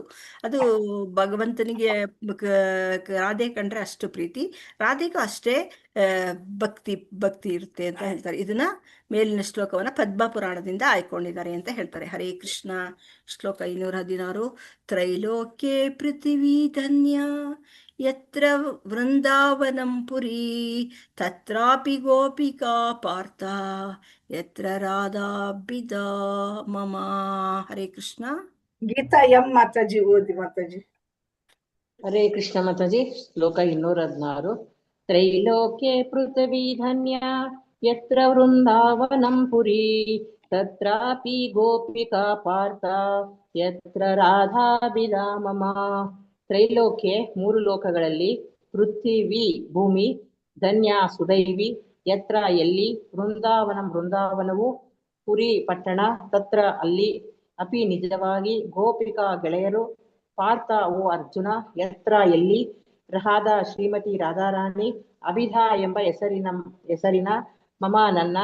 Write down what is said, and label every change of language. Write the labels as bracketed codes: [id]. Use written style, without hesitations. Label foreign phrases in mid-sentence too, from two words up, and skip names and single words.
[kn] ಅದು ಭಗವಂತನಿಗೆ ರಾಧೆ ಕಂಡ್ರೆ ಅಷ್ಟು ಪ್ರೀತಿ, ರಾಧೆಗೂ ಅಷ್ಟೇ ಭಕ್ತಿ ಇರುತ್ತೆ ಅಂತ ಹೇಳ್ತಾರೆ. ಇದನ್ನ ಮೇಲಿನ ಶ್ಲೋಕವನ್ನ ಪದ್ಮ ಪುರಾಣದಿಂದ ಆಯ್ಕೊಂಡಿದ್ದಾರೆ ಅಂತ ಹೇಳ್ತಾರೆ. ಹರೇ ಕೃಷ್ಣ. ಶ್ಲೋಕ 516. [sa] ತ್ರೈಲೋಕ್ಯೆ ಪೃಥಿವೀ ಧನ್ಯ ಯತ್ರ ವೃಂದಾವನಂ ಪುರಿ ತತ್ರಾಪಿ ಗೋಪಿಕಾ ಪಾರ್ಥ ಯತ್ರ ರಾಧಾಭಿದಾ ಮಮ. [kn] ಹರೇ ಕೃಷ್ಣ. ಗೀತಾ ಎಂ ಮಾತಾಜಿ ಓದಿ ಮಾತಾಜಿ. ಹರೇ ಕೃಷ್ಣ ಮಾತಾಜಿ. ಶ್ಲೋಕ 216. [sa] ತ್ರೈಲೋಕ್ಯೆ ಪೃಥಿವೀ ಧನ್ಯ ಯತ್ರ ವೃಂದಾವನಂ ಪುರಿ ತತ್ರಾಪಿ ಗೋಪಿಕಾ ಪಾರ್ಥ ಯತ್ರ ರಾಧಾಭಿದಾ ಮಮ. [kn] ತ್ರೈಲೋಕ್ಯೆ 3 ಲೋಕಗಳಲ್ಲಿ, ಪೃಥ್ವಿ ಭೂಮಿ, ಧನ್ಯ ಸುದೈವಿ, ಯತ್ರ ಎಲ್ಲಿ, ವೃಂದಾವನವು ಪುರಿ ಪಟ್ಟಣ, ತತ್ರ ಅಲ್ಲಿ, ಅಪಿ ನಿಜವಾಗಿ, ಗೋಪಿಕಾ ಗೆಳೆಯರು, ಪಾರ್ಥ ಓ ಅರ್ಜುನ, ಯತ್ರ ಎಲ್ಲಿ, ರಾಧಾ ಶ್ರೀಮತಿ ರಾಧಾರಾಣಿ, ಅಭಿಧಾ ಎಂಬ ಹೆಸರಿನ ಮಮ ನನ್ನ.